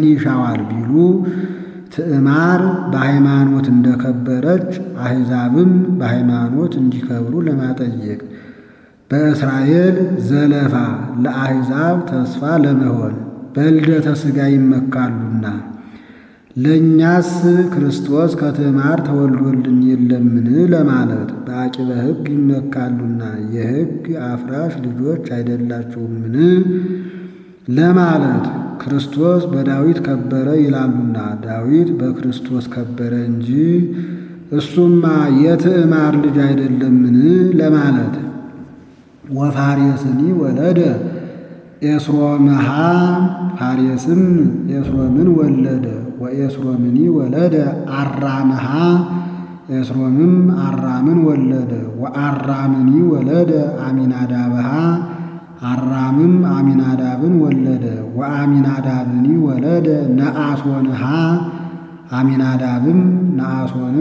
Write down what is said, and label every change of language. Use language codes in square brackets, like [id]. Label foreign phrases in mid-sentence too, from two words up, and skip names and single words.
[am] ይሻዋል ቢሉ ትዕማር በሃይማኖት እንደከበረች አሕዛብም በሃይማኖት እንዲከብሩ ለማጠየቅ በእስራኤል ዘለፋ ለአሕዛብ ተስፋ ለመሆን በልደተ ሥጋ ይመካሉና። ለእኛስ ክርስቶስ ከትዕማር ተወልዶልን የለምን ለማለት በአቂበ ሕግ ይመካሉና የሕግ አፍራሽ ልጆች አይደላችሁምን ለማለት ክርስቶስ በዳዊት ከበረ ይላሉና ዳዊት በክርስቶስ ከበረ እንጂ እሱማ የትዕማር ልጅ አይደለምን ለማለት። [gez] ወፋሬስኒ ወለደ ኤስሮምሃ [am] ፋሬስም ኤስሮምን ወለደ። ወኤስሮምኒ [gez] ወለደ አራምሃ [am] ኤስሮምም አራምን ወለደ። [gez] ወአራምኒ ወለደ አሚናዳብሃ [am] አራምም አሚናዳብን ወለደ። [gez] ወአሚናዳብኒ ወለደ ነአሶንሃ [am] አሚናዳብም ነአሶንን